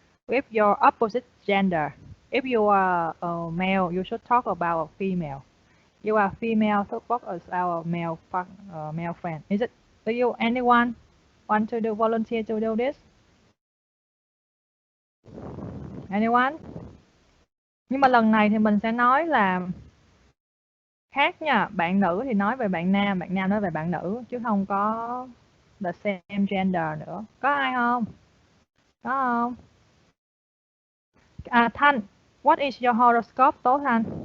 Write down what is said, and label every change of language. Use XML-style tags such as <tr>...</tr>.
<en>with your opposite gender. If you are a male, you should talk about a female. You are female, so talk as our male friend. Is it? Do you anyone want to do volunteer to do this? Anyone?</en> <vi>Nhưng mà lần này thì mình sẽ nói là khác nha. Bạn nữ thì nói về bạn nam nói về bạn nữ, chứ không có</vi> <en>the same gender</en> <vi>nữa. Có ai không? Có không?</vi> <en>Thanh, what is your horoscope, Tố Thanh?</en>